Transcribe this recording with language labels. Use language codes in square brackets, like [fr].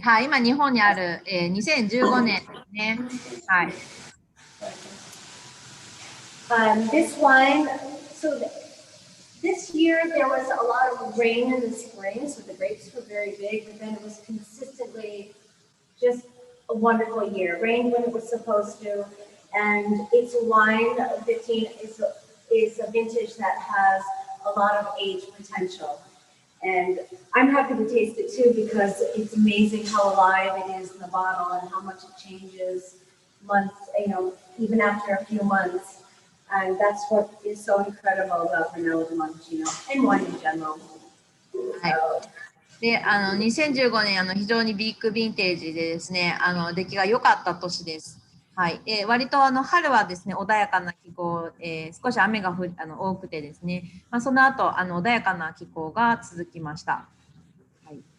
[ja] はい、今日本にある、2015年ですね。はい。 [en] This wine, so this year there was a lot of rain in the spring, so the grapes were very big, but then it was consistently just a wonderful year. Rained when it was supposed to, and it's a wine. 15 is a vintage that has a lot of age potential, and I'm happy to taste it too because it's amazing how alive it is in the bottle and how much it changes months, even after a few months. And that's what is so incredible about Brunello di Montalcino and wine in general. [ja] はい。で、2015年非常にビッグヴィンテージでですね、出来が良かった年です。はい。割と春はですね、穏やかな気候、少し雨が多くてですね、その後穏やかな気候が続きました。はい。